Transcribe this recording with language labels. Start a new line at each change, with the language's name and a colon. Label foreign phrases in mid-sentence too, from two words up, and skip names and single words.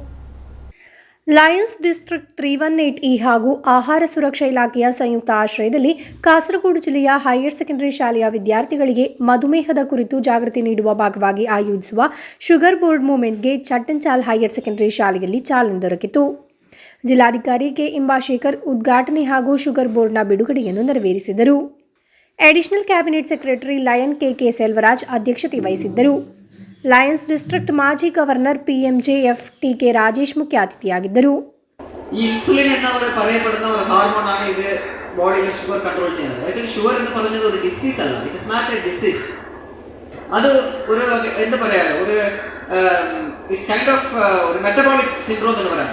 Kannada: ಲಯನ್ಸ್ ಡಿಸ್ಟ್ರಿಕ್ಟ್ 318 ಹಾಗೂ ಆಹಾರ ಸುರಕ್ಷಾ ಇಲಾಖೆಯ ಸಂಯುಕ್ತ ಆಶ್ರಯದಲ್ಲಿ ಕಾಸರಗೋಡು ಜಿಲ್ಲೆಯ ಹೈಯರ್ ಸೆಕೆಂಡರಿ ಶಾಲೆಯ ವಿದ್ಯಾರ್ಥಿಗಳಿಗೆ ಮಧುಮೇಹದ ಕುರಿತು ಜಾಗೃತಿ ನೀಡುವ ಭಾಗವಾಗಿ ಆಯೋಜಿಸುವ ಶುಗರ್ ಬೋರ್ಡ್ ಮೂವ್ಮೆಂಟ್ಗೆ ಚಟ್ಟಂಚಾಲ್ ಹೈಯರ್ ಸೆಕೆಂಡರಿ ಶಾಲೆಯಲ್ಲಿ ಚಾಲನೆ ದೊರಕಿತು. ಜಿಲ್ಲಾಧಿಕಾರಿ ಕೆ ಇಂಬಾಶೇಖರ್ ಉದ್ಘಾಟನೆ ಹಾಗೂ ಶುಗರ್ ಬೋರ್ಡ್ನ ಬಿಡುಗಡೆಯನ್ನು ನೆರವೇರಿಸಿದರು.
English: additional cabinet secretary
Kannada: ಲಯನ್ ಕೆ ಸೆಲ್ವರಾಜ್ ಅಧ್ಯಕ್ಷತೆ ವಹಿಸಿದ್ದರು. ಲಯನ್ಸ್ ಡಿಸ್ಟ್ರಿಕ್ಟ್ ಮಾಜಿ ಗವರ್ನರ್ PMJF TK രാജേഷ് ಮುಖ್ಯ ಅತಿಥಿಯಾಗಿದ್ದರು.
Malayalam: ഈ ഇൻസുലിൻ എന്നവർ പറയപ്പെടുന്ന ഒരു ഹോർമോണാണ് ഇത് ബോഡിയിലെ
English: sugar control
Malayalam: ചെയ്യുന്നത്. ആക്ച്വലി ഷുഗർ എന്ന് പറയുന്നത് ഒരു ഡിസീസ് അല്ല,
English: it is not a disease.
Malayalam: അത് ഒരു എന്താ പറയാ, ഒരു
English: it's kind of
Malayalam: ഒരു
English: metabolic syndrome
Malayalam: എന്ന് പറയാം.